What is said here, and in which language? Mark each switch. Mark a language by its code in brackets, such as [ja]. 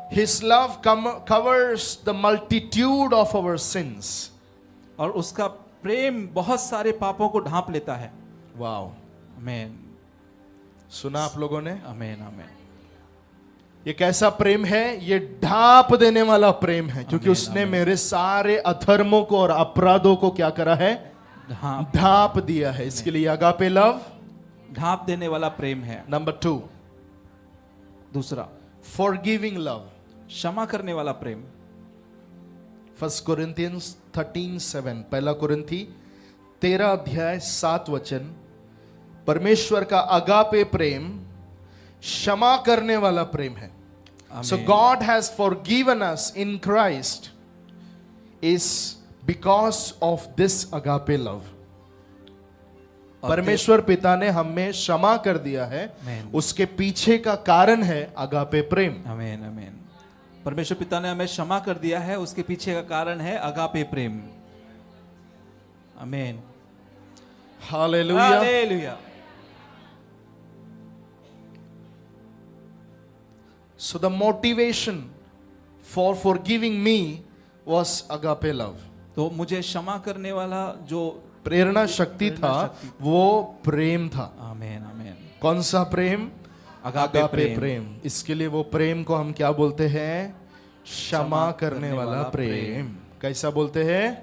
[en] His love covers the multitude of our sins. [hi] और उसका प्रेम बहुत सारे पापों को ढांप लेता है. वाओ. आमीन. सुना आप लोगों ने? आमीन आमीन. ये कैसा प्रेम है? ये ढांप देने वाला प्रेम है, क्योंकि उसने मेरे सारे अधर्मों को और अपराधों को क्या करा है? ढांप दिया है. इसके लिए अगापे लव ढांप देने वाला प्रेम है. नंबर 2, दूसरा, [en] Forgiving love. [hi] क्षमा करने वाला प्रेम. [en] 1 Corinthians 13:7. 1 कुरिन्थी 13:7. [hi] परमेश्वर का अगापे प्रेम क्षमा करने वाला प्रेम है. [en] So God has forgiven us in Christ is because of this agape love. [hi] परमेश्वर पिता ने हमें क्षमा कर दिया है, [en] Amen. [hi] उसके पीछे का कारण है अगापे प्रेम। आमीन आमीन। परमेश्वर पिता ने हमें क्षमा कर दिया है, उसके पीछे का कारण है अगापे प्रेम। आमीन hallelujah. Hallelujah. [en] So the motivation for forgiving me was agape love. [hi] तो मुझे क्षमा करने वाला जो प्रेरणा शक्ति था वो प्रेम था। आमीन आमीन। कौन सा प्रेम? अगापे प्रेम। इसके लिए वो प्रेम को हम क्या बोलते हैं? क्षमा करने वाला प्रेम। कैसा बोलते हैं?